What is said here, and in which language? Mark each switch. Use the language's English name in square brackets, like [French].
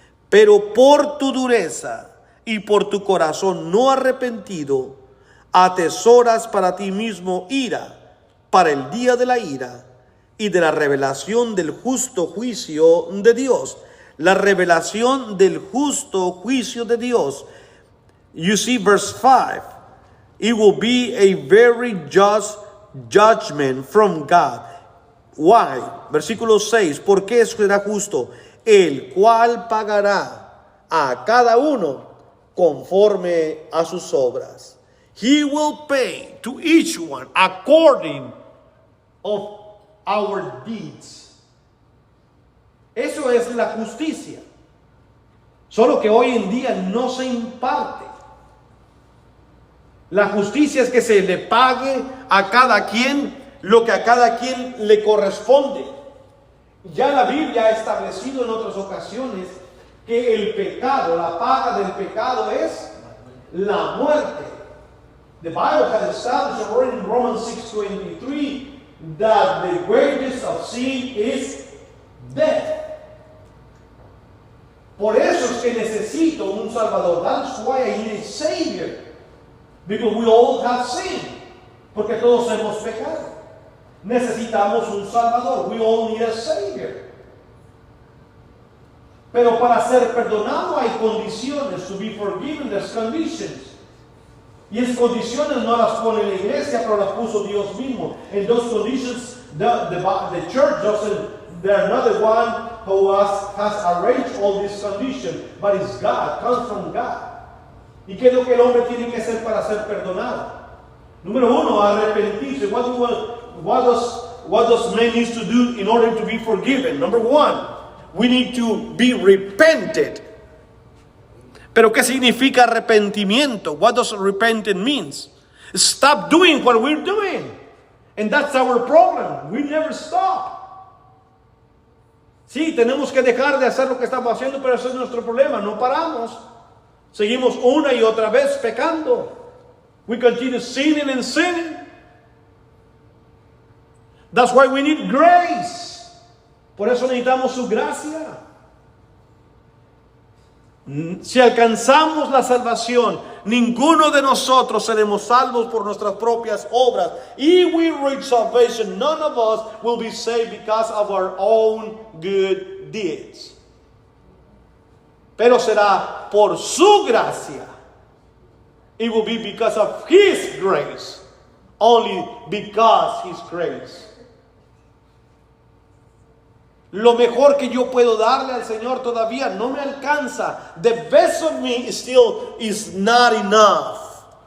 [Spanish] Pero por tu dureza y por tu corazón no arrepentido, atesoras para ti mismo ira para el día de la ira y de la revelación del justo juicio de Dios. La revelación del justo juicio de Dios. [English] You see verse 5. It will be a very just judgment from God. Why? [Spanish] Versículo 6. ¿Por qué será justo? El cual pagará a cada uno conforme a sus obras. [English] He will pay to each one according of our deeds. [Spanish] Eso es la justicia. Solo que hoy en día no se imparte. La justicia es que se le pague a cada quien lo que a cada quien le corresponde. Ya la Biblia ha establecido en otras ocasiones que el pecado, la paga del pecado es la muerte. [English] The Bible has established already in Romans 6:23 that the wages of sin is death. [Spanish] Por eso es que necesito un Salvador. [English] That's why I need a Savior. [Spanish] Because we all have sinned. Porque todos hemos pecado. Necesitamos un Salvador. [English] We all need a Savior. [Spanish] Pero para ser perdonado hay condiciones. [English] To be forgiven, there's conditions. [Spanish] Y esas condiciones no las pone la iglesia, pero las puso Dios mismo. [English] And those conditions, the church doesn't, they're not the one who has arranged all these conditions, but it's God, comes from God. [Spanish] ¿Y qué es lo que el hombre tiene que hacer para ser perdonado? Número uno, arrepentirse. [English] What does man need to do in order to be forgiven? Number one, we need to be repented. [Spanish] Pero ¿qué significa arrepentimiento? [English] What does repentance means? Stop doing what we're doing. And that's our problem. We never stop. [Spanish] Sí, tenemos que dejar de hacer lo que estamos haciendo, pero ese es nuestro problema. No paramos. Seguimos una y otra vez pecando. [English] We continue sinning and sinning. That's why we need grace. [Spanish] Por eso necesitamos su gracia. Si alcanzamos la salvación, ninguno de nosotros seremos salvos por nuestras propias obras. [English] If we reach salvation, none of us will be saved because of our own good deeds. [Spanish] Pero será por su gracia. [English] It will be because of His grace. Only because His grace. [Spanish] Lo mejor que yo puedo darle al Señor todavía no me alcanza. [English] The best of me still is not enough.